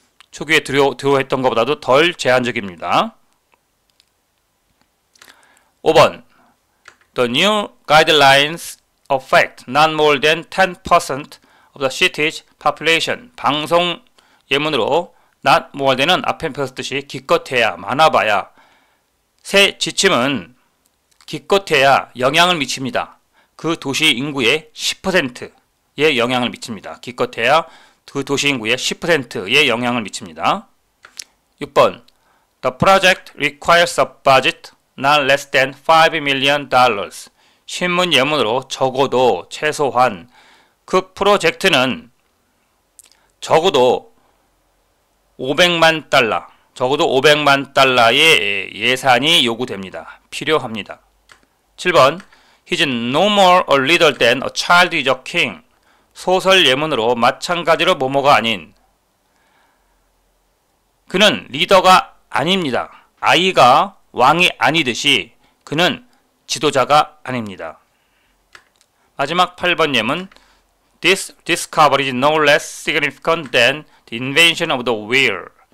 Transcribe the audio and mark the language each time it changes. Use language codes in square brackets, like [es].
[ko] 초기에 두려워했던 것보다도 덜 제한적입니다. [en] 5번 The new guidelines affect not more than 10% of the city's population. [ko] 방송 예문으로 not more than은 앞에 펴었듯이 기껏해야 많아봐야 새 지침은 기껏해야 영향을 미칩니다. 그 도시 인구의 10%의 영향을 미칩니다. 기껏해야 그 도시 인구의 10%의 영향을 미칩니다. [en] 6번 The project requires a budget not less than $5 million. [ko] 신문 예문으로 적어도 최소한 그 프로젝트는 적어도 500만 달러의 예산이 요구됩니다. 필요합니다. [en] 7번 He's no more a leader than a child is a king. [ko] 소설 예문으로 마찬가지로 뭐뭐가 아닌 그는 리더가 아닙니다. 아이가 왕이 아니듯이 그는 지도자가 아닙니다. [en] 마지막 8번 예문 This discovery is no less significant than the invention of the wheel.